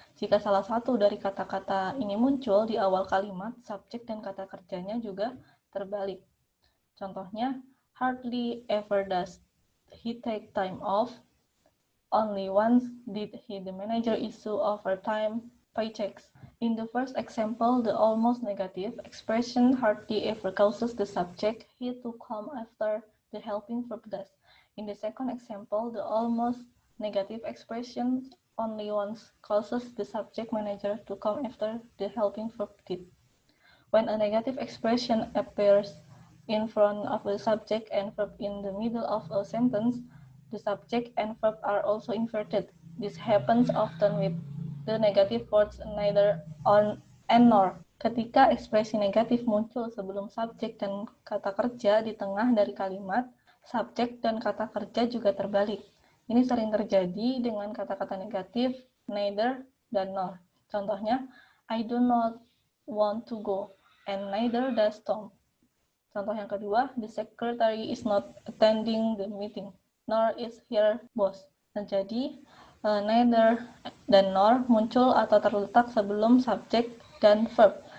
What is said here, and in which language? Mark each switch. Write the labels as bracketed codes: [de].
[id] Jika salah satu dari kata-kata ini muncul di awal kalimat, subjek dan kata kerjanya juga terbalik. [en] Contohnya, hardly ever does he take time off. Only once did the manager issue overtime paychecks. In the first example, the almost negative expression hardly ever causes the subject he to come after the helping verb does. In the second example, the almost negative expression only once causes the subject manager to come after the helping verb did. When a negative expression appears in front of the subject and verb in the middle of a sentence, the subject and verb are also inverted. This happens often with the negative words neither, on, and nor. [id] Ketika ekspresi negatif muncul sebelum subjek dan kata kerja di tengah dari kalimat, subjek dan kata kerja juga terbalik. Ini sering terjadi dengan kata-kata negatif neither dan nor. [en] Contohnya, I do not want to go, and neither does Tom. Contoh yang kedua, the secretary is not attending the meeting, nor is her boss. [id] Jadi, neither dan nor muncul atau terletak sebelum subjek dan verb.